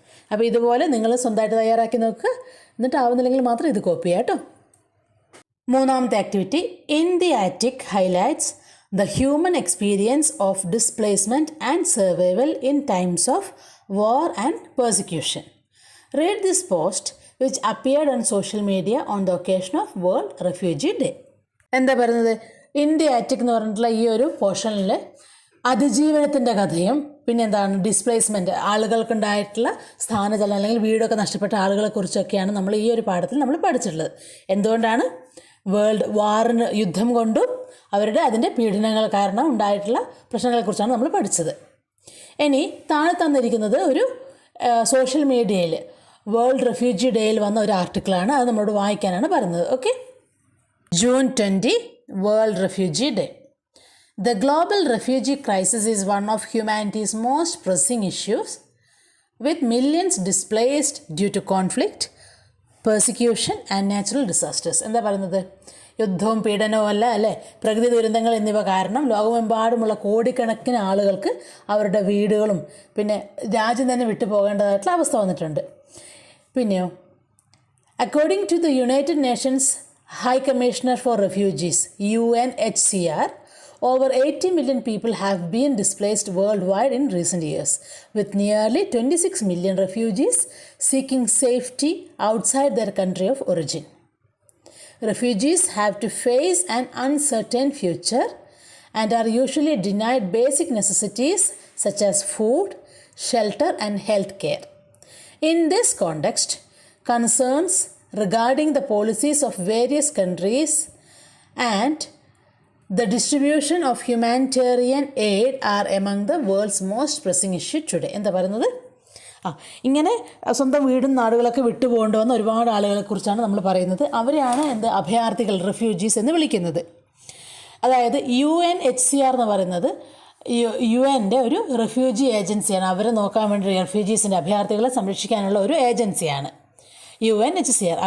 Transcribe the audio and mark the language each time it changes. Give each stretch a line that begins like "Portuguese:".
Malayalam: അപ്പോൾ ഇതുപോലെ നിങ്ങൾ സ്വന്തമായിട്ട് തയ്യാറാക്കി നോക്കുക. എന്നിട്ട് ആവുന്നില്ലെങ്കിൽ മാത്രം ഇത് കോപ്പി ചെയ്യാം കേട്ടോ.
English: മൂന്നാമത്തെ activity, in the attic highlights the human experience of displacement and survival in times of war and persecution. Read this post which appeared on social media on the occasion of World Refugee Day.
Malayalam: എന്താ പറയുന്നത്, India attic എന്ന് പറഞ്ഞിട്ടുള്ള ഈ ഒരു പോർഷനിൽ അതിജീവനത്തിൻ്റെ കഥയും പിന്നെ എന്താണ് ഡിസ്പ്ലേസ്മെൻറ്റ്, ആളുകൾക്കുണ്ടായിട്ടുള്ള സ്ഥാനചലനം അല്ലെങ്കിൽ വീടൊക്കെ നഷ്ടപ്പെട്ട ആളുകളെക്കുറിച്ചൊക്കെയാണ് നമ്മൾ ഈ ഒരു പാഠത്തിൽ നമ്മൾ പഠിച്ചിട്ടുള്ളത്. എന്തുകൊണ്ടാണ് വേൾഡ് വാറിന് യുദ്ധം കൊണ്ടും അവരുടെ അതിൻ്റെ പീഡനങ്ങൾ കാരണം ഉണ്ടായിട്ടുള്ള പ്രശ്നങ്ങളെക്കുറിച്ചാണ് നമ്മൾ പഠിച്ചത്. ഇനി താഴെ തന്നിരിക്കുന്നത് ഒരു സോഷ്യൽ മീഡിയയിൽ വേൾഡ് റെഫ്യൂജി ഡേയിൽ വന്ന ഒരു ആർട്ടിക്കിളാണ്. അത് നമ്മളോട് വായിക്കാനാണ് പറയുന്നത്. Okay, June 20 world refugee day.
English: The global refugee crisis is one of humanity's most pressing issues, with millions displaced due to conflict, persecution and natural disasters.
Malayalam: എന്താ പറയുന്നത്, യുദ്ധവും പീഡനവും അല്ലേ, പ്രകൃതി ദുരന്തങ്ങൾ എന്നിവ കാരണം ലോകമെമ്പാടുമുള്ള കോടിക്കണക്കിന് ആളുകൾക്ക് അവരുടെ വീടുകളും പിന്നെ രാജ്യം തന്നെ വിട്ടു പോകേണ്ടതായിട്ടുള്ള അവസ്ഥ വന്നിട്ടുണ്ട്. പിന്നെയോ,
English: According to the United Nations High Commissioner for Refugees UNHCR, over 80 million people have been displaced worldwide in recent years, with nearly 26 million refugees seeking safety outside their country of origin. Refugees have to face an uncertain future and are usually denied basic necessities such as food, shelter, and health care. In this context, concerns regarding the policies of various countries and the distribution of humanitarian aid are among the world's most pressing issue today.
Malayalam: എന്താ പറയുന്നത്, ഇങ്ങനെ സ്വന്തം വീടും നാടുകളൊക്കെ വിട്ടുപോകേണ്ടി വന്ന ഒരുപാട് ആളുകളെക്കുറിച്ചാണ് നമ്മൾ പറയുന്നത്. അവരെയാണ് അഭയാർത്ഥികൾ, റെഫ്യൂജീസ് എന്ന് വിളിക്കുന്നത്. അതായത് UNHCR എന്ന് പറയുന്നത് UN-ൻ്റെ ഒരു റെഫ്യൂജി ഏജൻസിയാണ്. അവരെ നോക്കാൻ വേണ്ടി റെഫ്യൂജീസിൻ്റെ അഭയാർത്ഥികളെ സംരക്ഷിക്കാനുള്ള ഒരു ഏജൻസിയാണ് UNHCR.